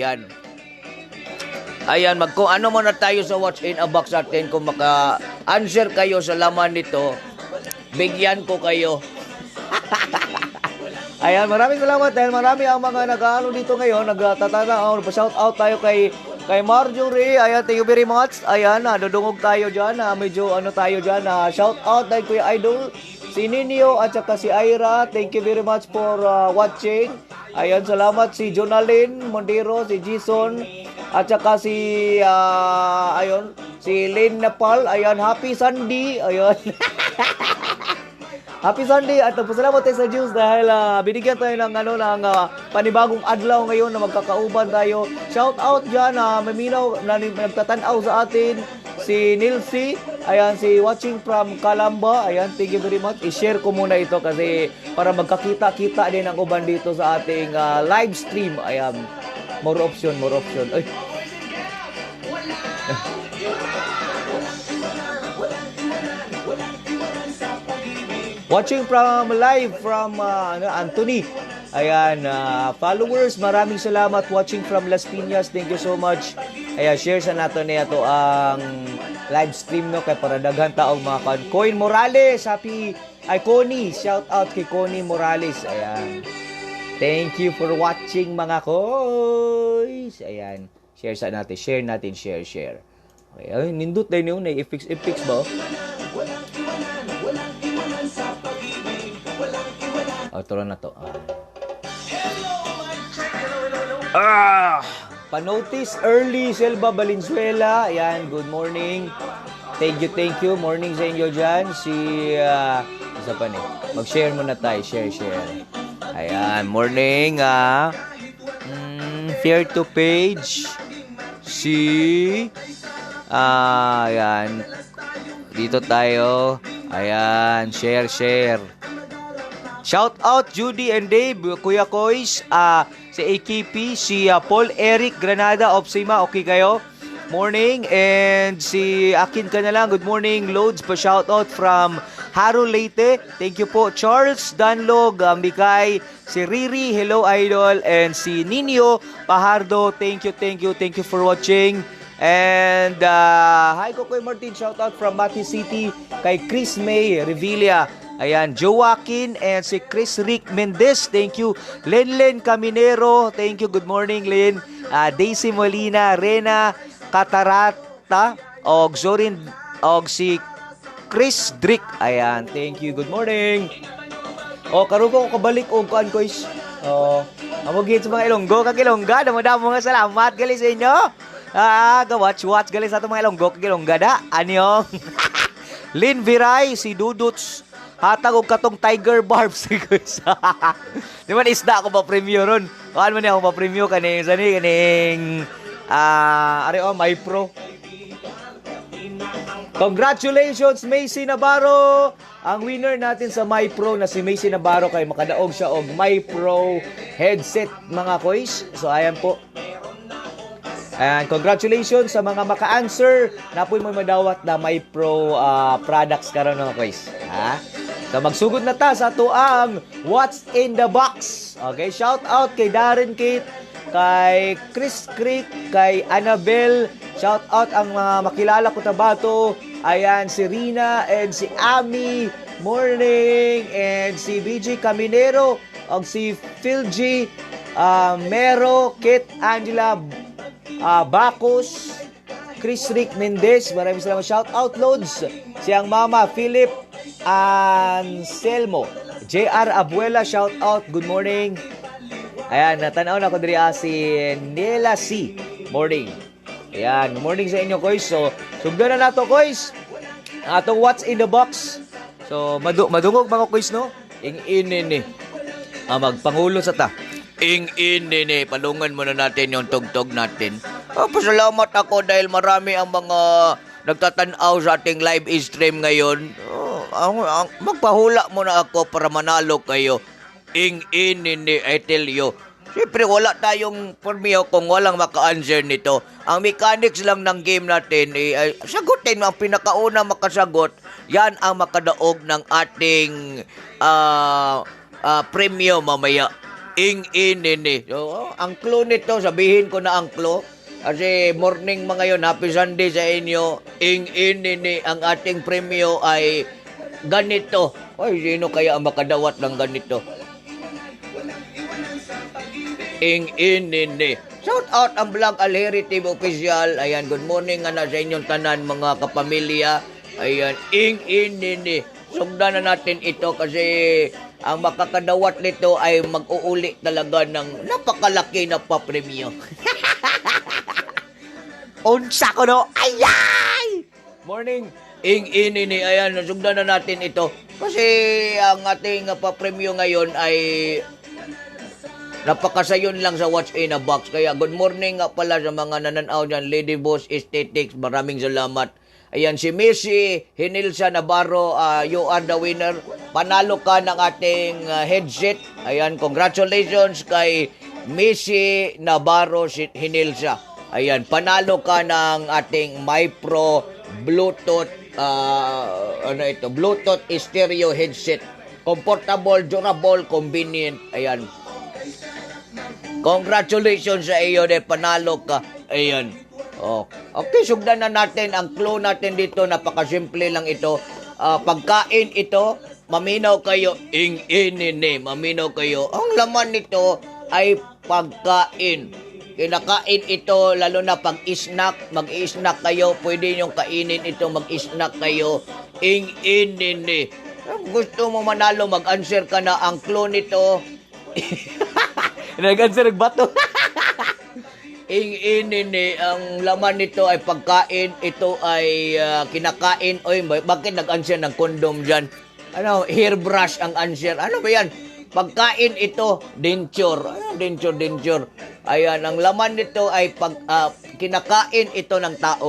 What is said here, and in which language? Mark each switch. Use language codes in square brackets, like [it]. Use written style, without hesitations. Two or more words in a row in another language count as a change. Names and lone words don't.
[tl] Ayan, kung ano muna tayo sa [en] What's in a Box [tl] natin, kung maka-answer kayo sa laman nito, bigyan ko kayo. Ayan, maraming salamat dahil marami ang mga nag-aalo dito ngayon, nagtatana. [en] Shout out [tl] tayo kay Marjorie. Ayan, [en] thank you very much. [tl] Ayan, dudungog tayo dyan. Medyo tayo dyan. [en] Shout out [tl] dahil Kuya Idol, si Ninio at saka si Ira. [en] Thank you very much for watching. [tl] Ayan, salamat si Jonalyn Mondero, si Jason, at saka si Lynn Nepal. Ayan, [en] happy Sunday. [tl] Ayan. [en] Happy Sunday [tl] at pasalamat tayo sa Diyos dahil binigyan tayo ng panibagong adlaw ngayon na magkakauban tayo. [en] Shout out [tl] dyan, maminaw na nagtatanaw sa atin, si Nilsi, ayan, si [en] watching from Calamba. Ayan, thank you very much. [tl] I-share ko muna ito kasi para magkakita-kita din ang uban dito sa ating live stream. Ayan, [en] more option. Ay. Watching from live from Anthony. Ayan, followers, [tl] maraming salamat [en] watching from Las Piñas. Thank you so much. [ceb] Ayan, share sa nato niya to ang live stream no kay para daghan taong mga Coin Morales, Connie, [en] shout out [ceb] kay Connie Morales. Ayan. [en] Thank you for watching mga koys. [tl] Ayan, share natin, share. Okay, nindot din yun, i-fix ba? [ceb] Turo na to. Panotice early, Selva Valenzuela. Ayan, [en] good morning. Thank you. [tl] Morning sa inyo dyan. Isa pa mag-share muna tayo. [en] Share. Ayan, morning. Share to page. Ayan. [tl] Dito tayo. Ayan, share. [en] Shout out Judy and Dave, Kuya Kois, si AKP, si Paul Eric Granada of Sima, [tl] okay kayo? [en] Morning, and si Akin ka na lang, good morning, loads pa shoutout from Haro Leyte, thank you po. Charles Danlog, Mikay, si Riri, hello idol, and si Nino Pahardo, thank you for watching. And hi Kokoy Martin, shoutout from Mati City kay Chris May Revilla. Ayan, Joaquin and si Chris Rick Mendez, thank you. Lenlen Caminero, thank you, good morning Len. [ceb] Daisy Molina, Rena Katarata, og Zorin, og si Chris Drick. [en] Ayan, thank you, good morning. [ceb] Karon ko kabalik og kuan ko is. [hil] Amog sa mga Ilonggo, kag Ilongga, damo mga salamat gali sa inyo. Watch gali sa ato mga Ilonggo, kag Ilongga da. Anyong. [ceb] Lin Viray, si Duduts, hatag og katong Tiger Barbs. Di man isda ako pa-preview ron. Kaan man ako pa-preview kaning My Pro. [en] Congratulations, Macy Navarro! [tl] Ang winner natin sa My Pro na si Macy Navarro [ceb] kay makadaog siya og My Pro headset mga koys. So ayan po. [en] And congratulations [ceb] sa mga maka-answer na po mo madawat na My Pro products karon mga koys. Ha? So magsugod na ta sa tuang [en] What's in the Box. [ceb] Okay, [en] shout out [ceb] kay Darren Kate, kay Chris Creek, kay Annabelle, [en] shout out [ceb] ang mga makilala ko tabato. [en] Ayan, si Rina and si Ami, morning, and si BJ Caminero, og si Phil G, Mero, Kit Angela, Bacos, Chris Rick Mendez, [tl] maraming salamat, [en] shout out loads, siyang mama, Philip Anselmo, JR Abuela, shout out, good morning. [ceb] Ayan, natanaw na ko diri si Nela C. Morning. Ayan, morning sa inyo, koys. So, sugdan na nato, koys. Atong [en] What's in the Box. [ceb] So, madungog mga koys, no? Ing-in-in-in. Magpangulo sa ta. Ing-in-in-in. [tl] Palungan muna natin yung tugtog natin. Pasalamat ako dahil marami ang mga nagtatanaw sa ating live stream ngayon. Magpahula muna ako para manalo kayo. Ing-in-in-in, [en] I tell you. [tl] Siyempre, wala tayong pormiyo kung walang maka-answer nito. Ang mechanics lang ng game natin, ay sagutin mo ang pinakauna makasagot. Yan ang makadaog ng ating premyo mamaya. Ing-in-in-in. So, ang clue nito, sabihin ko na ang clue. Kasi morning mga yun, [en] happy Sunday [tl] sa inyo. Ing-in-in-in, ang ating premyo ay ganito. Ay, sino kaya ang makadawat ng ganito? Ing-in-in-in. [en] Shout out [ceb] ang Vlog Alheri TV Official. Ayan, [en] good morning [ceb] nga na sa inyong tanan mga kapamilya. Ayan, ing-in-in-in. [tl] Sugdan na natin ito kasi ang makakadawat nito ay mag-uuli talaga ng napakalaki na pa-premyo. [ceb] Unsa ko no? Ayay! Morning. Ing-in-in-in. [tl] Ayan, sugdan na natin ito. Kasi ang ating pa-premyo ngayon ay napakasayon lang sa [en] What's in a Box. [tl] Kaya [en] good morning [tl] nga pala sa mga nananaw dyan. Lady Boss Aesthetics, maraming salamat. Ayan, si Missy Hinilsa Navarro, [en] you are the winner. [tl] Panalo ka ng ating headset. Ayan, congratulations kay Missy Navarro Hinilsa. Ayan, panalo ka ng ating My Pro Bluetooth, Bluetooth stereo headset. [en] Comfortable, durable, convenient. Ayan. [tl] Congratulations sa iyo, de panalo ka. Ayan. Oh. Okay, sugdan na natin ang clue natin dito. Napakasimple lang ito. Pagkain ito, maminaw kayo. Ing-in-in-in. Maminaw kayo. Ang laman nito ay pagkain. Kinakain ito, lalo na pag snack, mag-snack kayo. Pwede niyong kainin ito, mag-snack kayo. Ing-in-in-in. Gusto mo manalo, mag-answer ka na. Ang clue nito, nag-answer nagbato. Ing-in-in-in, ang laman nito ay pagkain. Ito ay kinakain. Oy, bakit nag-answer ng kondom dyan? Ano, hairbrush ang answer. Ano ba yan? Pagkain ito, denture. Denture. Ayan, ang laman nito ay kinakain ito ng tao.